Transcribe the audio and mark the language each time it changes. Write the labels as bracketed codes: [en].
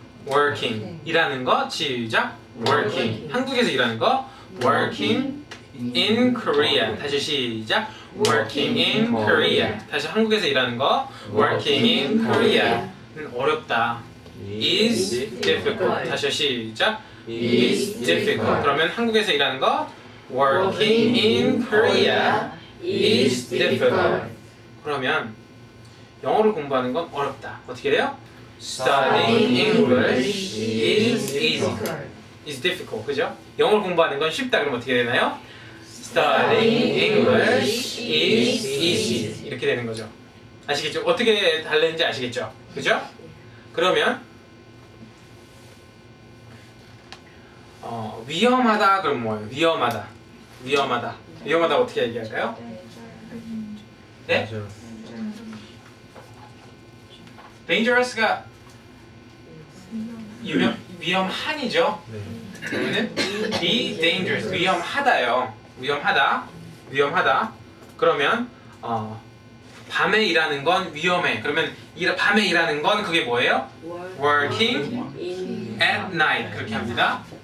[ko] working. 일하는 것 시작. working. 한국에서 일하는 거 [en] working in Korea. [ko] 다시 시작. [en] working in Korea. [ko] 다시 한국에서 일하는 거 [en] working in Korea [ko] 는 어렵다. [en] is difficult. [ko] 다시 시작. [en] is difficult. [ko] 그러면 한국에서 일하는 거 [en] working in Korea is difficult. [ko] 그러면 영어를 공부하는 건 어렵다. 어떻게 돼요? [en] Studying English is easy. is difficult. 그죠? [ko] 영어를 공부하는 건 쉽다. 그럼 어떻게 되나요? [en] Studying English is easy. [ko] 이렇게 되는 거죠. 아시겠죠? 어떻게 다른지 아시겠죠? 그죠? 그러면 위험하다 그럼 뭐예요? 위험하다 어떻게 얘기할까요? 네? dangerous가 위험한이죠. 그러면은 [en] be dangerous [ko] 위험하다요. 위험하다. 그러면 밤에 일하는 건 위험해. 그러면 밤에 일하는 건 그게 뭐예요? [en] working at night [ko] 그렇게 합니다.